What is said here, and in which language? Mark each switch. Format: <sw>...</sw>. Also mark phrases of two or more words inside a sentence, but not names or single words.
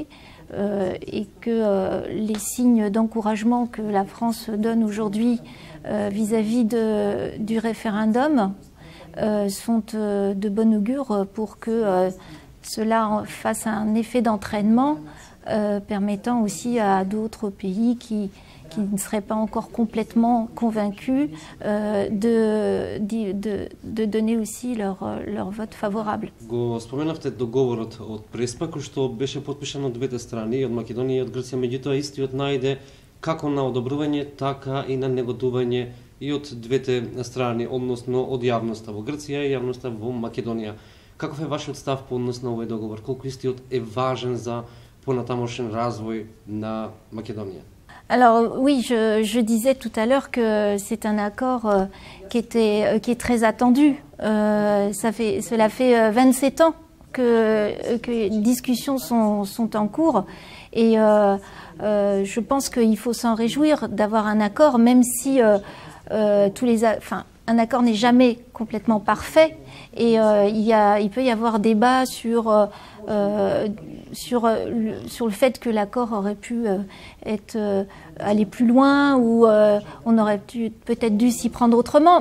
<fr>et que les signes d'encouragement que la France donne aujourd'hui vis-à-vis du référendum sont de bon augure pour que cela fasse un effet d'entraînement permettant aussi à d'autres pays qui ne seraient pas encore complètement convaincus de donner aussi leur vote favorable.</fr> <mk>Го споменавте договорот од Преспа, кој што беше подпишан од двете страни, од Македонија и од Грција, меѓутоа истиот најде како на одобрување, така и на негодување и од двете страни, односно од јавноста во Грција и јавноста во Македонија. Каков е вашиот став по однос на овој договор? Колку истиот е важен за понатамошен развој на Македонија?</mk> <fr>Alors oui, je disais tout à l'heure que c'est un accord qui est très attendu. Cela fait 27 ans que les discussions sont en cours et je pense qu'il faut s'en réjouir d'avoir un accord, même si un accord n'est jamais complètement parfait et il peut y avoir débat sur le fait que l'accord aurait pu aller plus loin ou on aurait peut-être dû s'y prendre autrement.</fr>